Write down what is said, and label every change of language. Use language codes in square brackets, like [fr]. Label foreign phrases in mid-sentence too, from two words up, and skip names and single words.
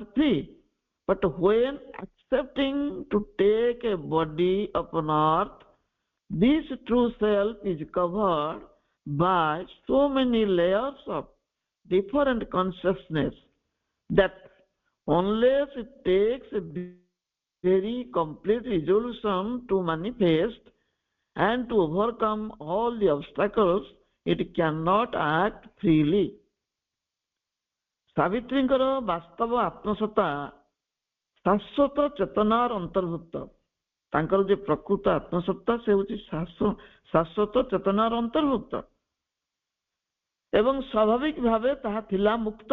[en] free, but when accepting to take a body upon earth, this true self is covered by so many layers of different consciousness that unless it takes a very complete resolution to manifest and to overcome all the obstacles, it cannot act freely. [or] ସାବିତ୍ରୀଙ୍କର ବାସ୍ତବ ଆତ୍ମସତ୍ତା ଶାଶ୍ୱତ ଚେତନାର ଅନ୍ତର୍ଭୁକ୍ତ। ତାଙ୍କର ଯେ ପ୍ରକୃତ ଆତ୍ମସତ୍ତା ସେ ହେଉଛି ଶାଶ୍ୱତ ଚେତନାର ଅନ୍ତର୍ଭୁକ୍ତ ଏବଂ ସ୍ୱାଭାବିକ ଭାବେ ତାହା ଥିଲା ମୁକ୍ତ।